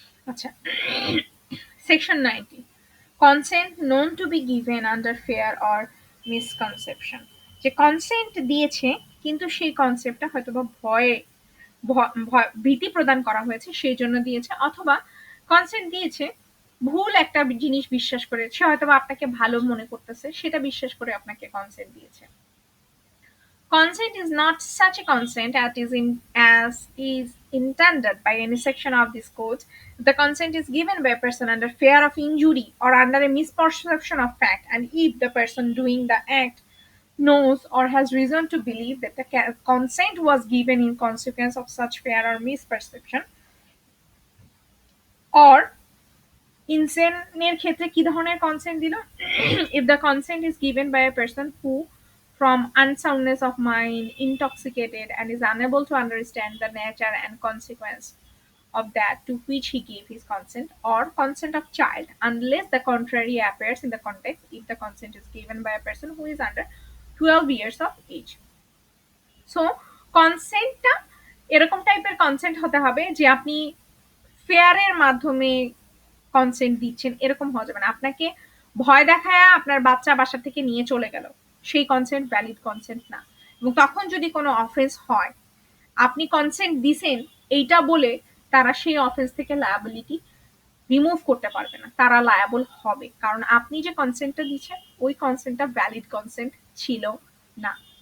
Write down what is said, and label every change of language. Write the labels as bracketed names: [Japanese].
[Bangla] আচ্ছা, section 90, [English] consent known to be given under fear or misconception, [Bangla] যে consent দিয়েছে কিন্তু সেই কনসেপ্টটা হয়তোবা ভয়ে ভীতি প্রদান করা হয়েছে সেই জন্য দিয়েছে, অথবা কনসেন্ট দিয়েছে ভুল একটা জিনিস বিশ্বাস করে, সে হয়তোবা আপনাকে ভালো মনে করতেছে সেটা বিশ্বাস করে আপনাকে কনসেন্ট দিয়েছে। [English] Consent is not such a consent as is intended by any section of this code. The consent is given by a person under fear of injury or under a misperception of fact, and if the person doing the act knows or has reason to believe that the consent was given in consequence of such fear or misperception, or [Bangla] ইনসেনের ক্ষেত্রে কি ধরনের consent দিল, [English] if the consent is given by a person who from unsoundness of mind intoxicated and is unable to understand the nature and consequence of that to which he gave his consent, or consent of child unless the contrary appears in the context if the consent is given by a person who is under 12 years of age। [Bangla] So কনসেন্টটা এরকম টাইপের consent হতে হবে যে আপনি ফেয়ারের মাধ্যমে consent দিচ্ছেন, এরকম হওয়া যাবে না, আপনাকে ভয় দেখায় আপনার বাচ্চা বাসা থেকে নিয়ে চলে গেল, সেই কনসেন্ট ভ্যালিড কনসেন্ট না, এবং তখন যদি কোনো অফেন্স হয়, আপনি কনসেন্ট দিছেন এইটা বলে তারা সেই অফেন্স থেকে লায়াবিলিটি রিমুভ করতে পারবে না, তারা লায়াবল হবে, কারণ আপনি যে কনসেন্টটা দিচ্ছেন ওই কনসেন্টটা ভ্যালিড কনসেন্ট ছিল না।